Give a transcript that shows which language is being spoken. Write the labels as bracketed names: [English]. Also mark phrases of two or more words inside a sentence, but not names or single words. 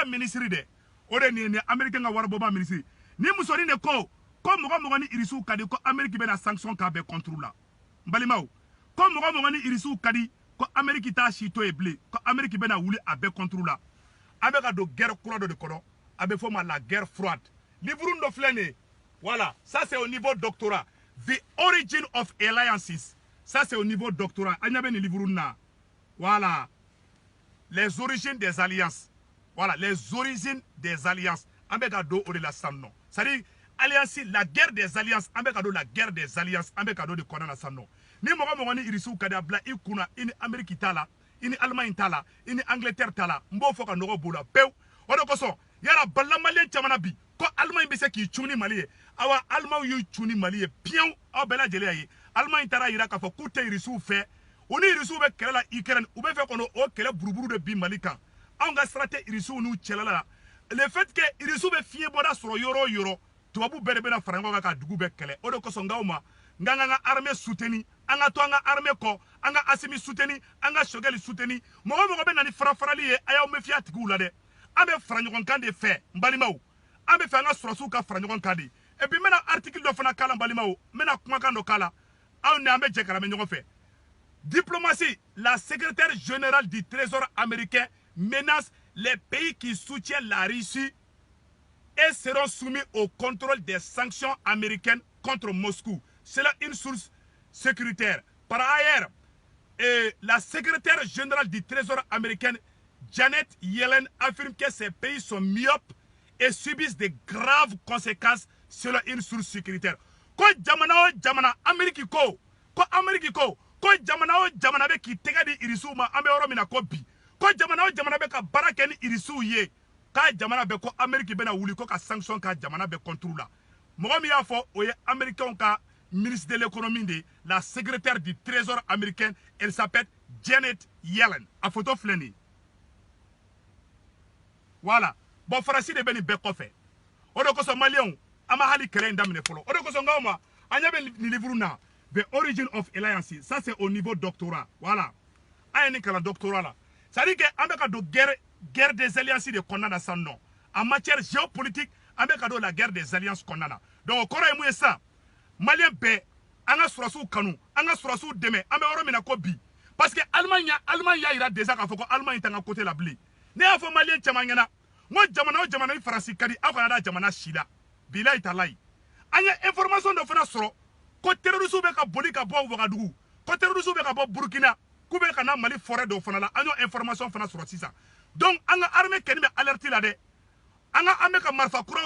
[Bambara] ministre de o de ni américain ka wari bonba ministre ni musonin de ko mɔgɔ ni irisiw ka di ko Amérique bɛna sanction k'a bɛɛ [French] contre la [Bambara] n balimaw ko mɔgɔ ni irisiw ka di ko Amérique t'a si to ye bilen ko Amérique bɛna wuli a bɛɛ [French] contre la [Bambara] an bɛ ka don guerre kura dɔ de kɔnɔ a bɛ fɔ ma [French] la guerre froide [Bambara] livre dɔ filɛ nin ye [French] voilà ça c'est au niveau doctorat [English] the origin of alliances [French] ça c'est au niveau doctorat [Bambara] an ɲɛ bɛ nin livre na voilà [French] les origines des alliances voilà les origines des alliances [Bambara] an bɛ ka don o de la sisan nɔ [French] c'est-à-dire alliance la guerre des alliances [Bambara] an bɛ ka don [French] la guerre des alliances [Bambara] an bɛ ka don de kɔnɔna na sisan nɔ ni mɔgɔ ni irisiw ka di a bila i kunna i ni Amérique t'a la i ni Allemagne t'a la i ni Angleterre t'a la n b'o fɔ ka nɔgɔ b'o la pewu o de kosɔn yala balila maliyɛn caman na bi ko Allemagne bɛ se k'i cun ni Mali ye awa Allemagne y'u cun ni Mali ye piɲɛw aw bɛɛ lajɛlen y'a ye Allemagne taara yira k'a fɔ k'u tɛ irisiw fɛ u ni irisiw bɛ kɛlɛ la Ukraine u bɛ fɛ kɔnɔ o kɛlɛ buruburu de bi Mali kan anw ka sira tɛ irisiw n'u cɛla la [French] le fait que [Bambara] irisiw bɛ fiɲɛ bɔda sɔrɔ yɔrɔ o yɔrɔ tubabu bɛɛ de bɛna fara ɲɔgɔn kan ka dugu bɛɛ kɛlɛ o de kosɔn n k'aw ma n k'an ka armée soutenir an ka to an ka armée kɔ an ka Assimi soutenir an ka Choguel soutenir mɔgɔ bɛ na ni farafarali ye a y'aw méfier a tigiw la dɛ an bɛ fara ɲɔgɔn kan de fɛ n balimaw an bɛ fɛ an ka sɔrɔsiw ka fara ɲɔgɔn kan de [French] et puis [Bambara] n bɛna article dɔ fana k'a la n balimaw n bɛna kumakan dɔ k'a la aw ni an bɛ jɛ ka lamɛn ɲɔgɔn fɛ [French] diplomatie la secrétaire générale du trésor américain menace les pays qui soutiennent la Russie et seront soumis au contrôle des sanctions américaines contre Moscou. C'est là une source sécuritaire. Par ailleurs, la secrétaire générale du Trésor américain, Janet Yellen, affirme que ces pays sont myopes et subissent de graves conséquences selon une source sécuritaire. [Bambara] Ko jamana o jamana Amérique ko jamana o jamana be ki tega di irisiw ma an bɛ yɔrɔ min na ko bi ko jamana o jamana be ka baara kɛ ni irisiw ye k'a jamana bɛ ko Amérique bɛna wuli ko ka sanction ka jamana bɛ [French] contre la [Bambara] mɔgɔ min y'a fɔ o ye américainw ka [French] ministre de l'économie de la secrétaire du trésor américain elle s'appelle Janet Yellen [Bambara] a photo filɛ nin ye [French] voilà bon [Bambara] Faransi de bɛ nin bɛɛ kɔfɛ o de kosɔn maliyɛnw an ma hali kɛlɛ in daminɛ fɔlɔ o de kosɔn n k'aw ma an ɲɛ bɛ nin livre na [English] the origin of alliance [French] ça c'est au niveau doctorat voilà [Bambara] an ye nin kalan doctorat la [French] c'est à dire que [Bambara] an bɛ ka don [French] guerre des alliances [Bambara] de kɔnɔna na sisan nɔ [French] en matière géopolitique [Bambara] an bɛ ka don [French] la guerre des alliances [Bambara] kɔnɔna na donc o kɔrɔ ye mun ye sisan maliyɛn bɛɛ an ka sɔrɔsiw kanu an ka sɔrɔsiw dɛmɛ an bɛ yɔrɔ min na ko bi [French] parce que [Bambara] Allemagne y'a yira déjà k'a fɔ ko Allemagne tɛ an ka côté la bilen ne y'a fɔ maliyɛn caman ɲɛna n ko jamana o jamana ni Faransi ka di aw kana da jamana si la [Arabic] والله تالله [Bambara] an ye information dɔ fana sɔrɔ ko terroristes bɛ ka boli ka bɔ Wagadugu ko terroristes bɛ ka bɔ Burkina k'u bɛ ka na Mali forêt dɔw fana la an y'o information fana sɔrɔ sisan donc an ka armée kɛni bɛ alerte la dɛ an bɛ ka marifa kuraw